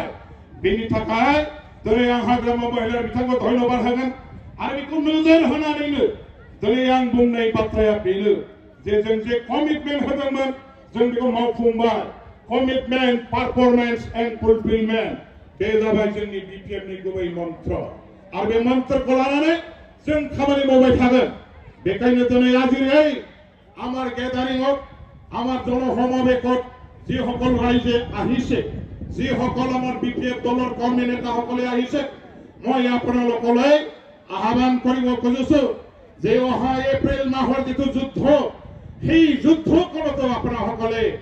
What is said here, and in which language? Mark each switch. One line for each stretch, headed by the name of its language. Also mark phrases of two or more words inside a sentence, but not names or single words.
Bodo: बेनि थाखाय दिनै आं हाग्रामा महिलारी बिथांखौ धन्यबाद होगोन आरो बेखौ नोजोर होनानैनो दिनै आं बुंनाय बाथ्राया बेनो जे जों जे कमिटमेन्ट होदोंमोन जों बेखौ मावफुंबाय
English: commitment performance and fulfilment
Bodo: बे जाबाय जोंनि BPFनि गुबै मन्त्र आरो बे मन्त्रखौ लानानै जों खामानि मावबाय थागोन बेखायनो दिनै आजिरै
Assamese: আমাৰ গেদাৰিঙত আমাৰ জনসমাৱেশত যিসকল ৰাইজে আহিছে যিসকল আমাৰ BPF দলৰ কৰ্মী নেতাসকলে আহিছে মই আপোনালোকলৈ আহ্বান কৰিব খুজিছোঁ যে অহা এপ্ৰিল মাহৰ যিটো যুদ্ধ সেই যুদ্ধখনতো আপোনাসকলে